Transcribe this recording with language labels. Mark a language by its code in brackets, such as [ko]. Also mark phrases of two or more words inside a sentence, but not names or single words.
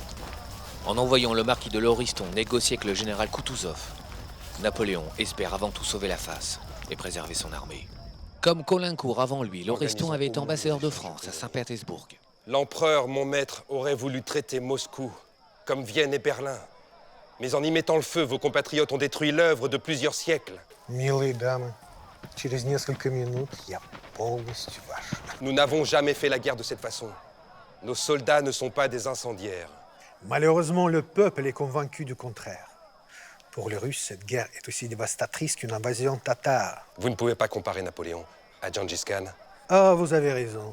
[fr] En envoyant le marquis de l'Oriston négocier avec le général Koutouzov, Napoléon espère avant tout sauver la face et préserver son armée. Comme Caulaincourt avant lui, l'Oriston avait été ambassadeur de France à Saint-Pétersbourg. L'empereur, mon maître, aurait voulu traiter Moscou, comme Vienne et Berlin. Mais en y mettant le feu, vos compatriotes ont détruit l'œuvre de plusieurs siècles. [ru] Милые дамы, через несколько минут я полностью ваш. [fr] Nous n'avons jamais fait la guerre de cette façon. Nos soldats ne sont pas des incendiaires. Malheureusement, le peuple est convaincu du contraire. Pour les Russes, cette guerre est aussi dévastatrice qu'une invasion tatare. Vous ne pouvez pas comparer Napoléon à Gengis Khan. Ah, vous avez raison.